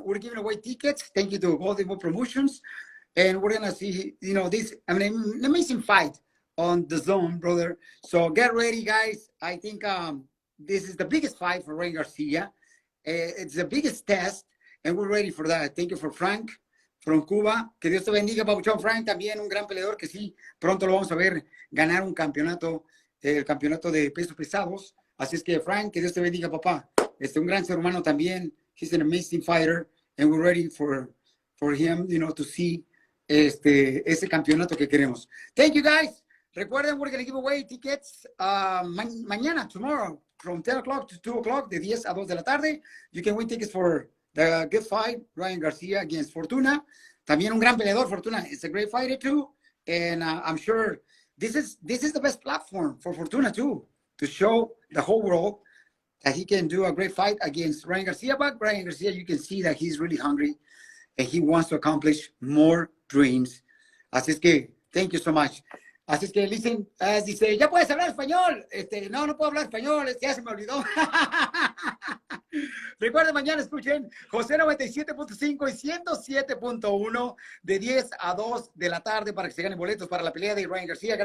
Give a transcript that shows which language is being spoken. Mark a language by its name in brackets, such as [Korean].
[English] We're giving away tickets. Thank you to Golden Boy Promotions. And we're going to see, this an amazing fight on the zone, brother. So get ready, guys. I think this is the biggest fight for Ryan Garcia. It's the biggest test, and we're ready for that. Thank you for Frank from Cuba. [Spanish] Que Dios te bendiga, papuchón. Frank, también un gran peleador que sí, pronto lo vamos a ver ganar un campeonato, el campeonato de pesos pesados. Así es que, Frank, que Dios te bendiga, papá. Un gran ser humano también. [English] He's an amazing fighter, and we're ready for him, to see [Spanish] ese campeonato que queremos. [English] Thank you, guys. Recuerden, we're going to give away tickets mañana, tomorrow, from 10 o'clock to 2 o'clock, [Spanish] de 10 a 2 de la tarde. [English] You can win tickets for the good fight, Ryan Garcia against Fortuna. [Spanish] También un gran peleador, Fortuna. [English] It's a great fighter, too. And I'm sure this is the best platform for Fortuna, too, to show the whole world that he can do a great fight against Ryan Garcia. But Ryan Garcia, you can see that he's really hungry and he wants to accomplish more dreams. [Spanish] Así es que, [English] thank you so much. [Spanish] Así es que, listen, dice, ¿ya puedes hablar español? No puedo hablar español, ya se me olvidó. Recuerden, mañana escuchen José 97.5 y 107.1 de 10 a 2 de la tarde para que se ganen boletos para la pelea de Ryan García.